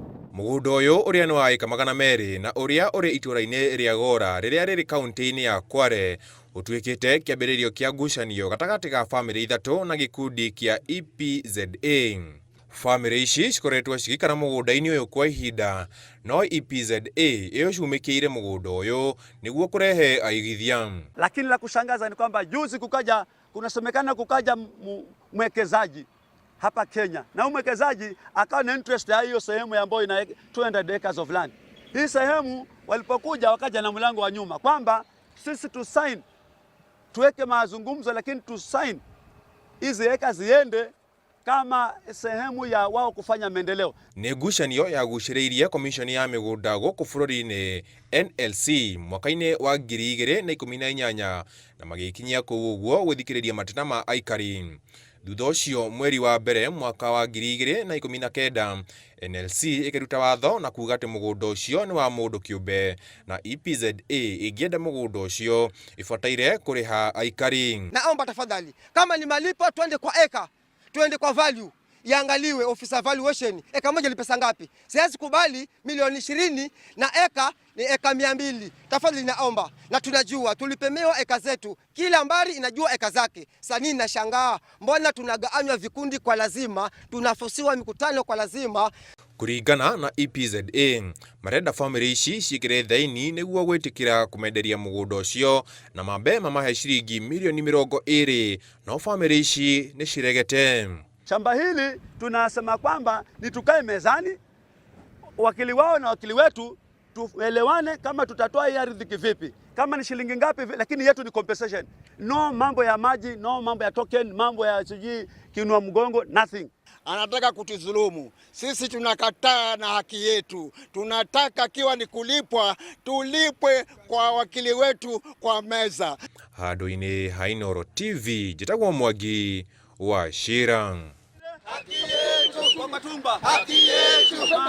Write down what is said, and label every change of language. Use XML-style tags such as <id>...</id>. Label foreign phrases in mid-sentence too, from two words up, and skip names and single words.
<ki>Mugundo uyu uria ni wa eka magana meri na uria uri itura-ini ria Gora riria riri kaunti-ini ya Kware utuikite kiambiririo kia ngucanio gatagati ga family ithatu na gikundi kia EPZA. Family ici cikoretwo cigikara mugunda-ini uyu kwa ihinda, no EPZA iyo ciumikiire mugundo uyu niguo kurehe aigithia.</ki> <sw>Lakini la kushangaza ni kwamba juzi kunasemekana kukaja mwekezaji hapa Kenya, na mwekezaji akawa na interest ya hiyo sehemu ambayo ina 200</sw> <en>acres of land.</en> <sw>Hii sehemu walipokuja wakaja na mlango wa nyuma kwamba sisi tuweke mazungumzo, lakini sign hizi acres ziende kama sehemu ya wao kufanya maendeleo.</sw> <ki>Ni ngucanio yagucĩrĩirie komishoni ya migunda gũkũ bũrũri-inĩ NLC mwaka-inĩ wa 2018 na magĩkinyia kũu ũguo gwĩthikĩrĩria mateta ma aikari. Thutha ũcio mweri wa mbere mwaka wa 2019 NLC ĩkĩruta watho na kuuga atĩ mũgũnda ũcio nĩ wa mũndũ kĩũmbe na EPZA ĩngĩenda mũgũnda ũcio ĩbataire kũrĩha aikari.</ki> <sw>Naomba tafadhali, kama ni malipo twende kwa eka, twende kwa value, iangaliwe</sw> <en>officer valuation,</en> <sw>eka moja ni pesa ngapi? Siwezi kubali milioni 20 na eka ni eka 200. Tafadhali naomba, na tunajua tulipemewa eka zetu, kila mbari inajua eka zake. Sasa nashangaa mbona tunagawanywa vikundi kwa lazima, tunafosiwa mikutano kwa lazima.</sw> <ki>Kuringana na EPZA, marenda family ici ciikire thaini niguo gwitikira kumenderia mugunda ucio na mambe mamahe ciringi milioni 20, no family ici ni ciregete.</ki> <sw>Shamba hili tunasema kwamba ni tukae mezani, wakili wao na wakili wetu tuelewane kama tutatoa hii ardhi kivipi, kama ni shilingi ngapi, lakini yetu ni compensation. No mambo ya maji, no mambo ya token, mambo ya siji kinua mgongo, nothing. Anataka kutudhulumu. Sisi tunakataa na haki yetu. Tunataka kiwa ni kulipwa, tulipwe kwa wakili wetu kwa meza.</sw> <ki>Handũ-inĩ ha Inooro TV, njĩtagwo Mwangi wa Shira.</ki> <sw>Haki yetu kwa Matumba. Haki yetu.</sw>